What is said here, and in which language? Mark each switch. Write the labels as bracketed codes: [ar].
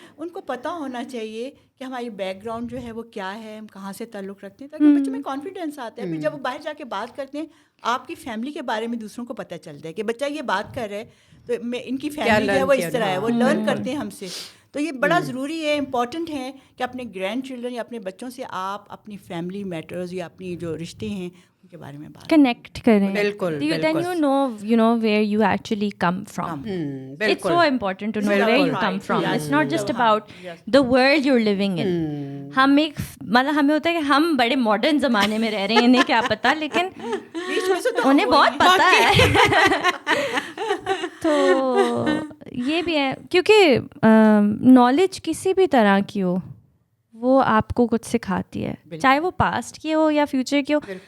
[ur] ان کو پتہ ہونا چاہیے کہ ہماری بیک گراؤنڈ جو ہے وہ کیا ہے, ہم کہاں سے تعلق رکھتے ہیں, تاکہ بچوں میں کانفیڈینس آتا ہے. پھر جب وہ باہر جا کے بات کرتے ہیں, آپ کی فیملی کے بارے میں دوسروں کو پتہ چلتا ہے کہ بچہ یہ بات کر رہا ہے تو ان کی فیملی جو ہے وہ اس طرح ہے, وہ لرن کرتے ہیں ہم سے. تو یہ بڑا ضروری ہے, امپورٹنٹ ہے کہ اپنے گرینڈ چلڈرن یا اپنے بچوں سے آپ اپنی فیملی میٹرز یا اپنی جو رشتے ہیں ان کے بارے میں بات کنیکٹ کریں. بالکل. [en] Then you know where you actually come from. It's so important to know where you come from. It's not just about the world you're living in. [ur] ہم ایک مطلب ہمیں ہوتا ہے کہ ہم بڑے ماڈرن زمانے میں رہ رہے ہیں, انہیں کیا پتہ, لیکن انہیں بہت پتہ ہے. تو یہ بھی ہے, کیونکہ نالج کسی بھی طرح کی ہو وہ آپ کو کچھ سکھاتی ہے, چاہے وہ پاسٹ کی ہو یا فیوچر کی ہو.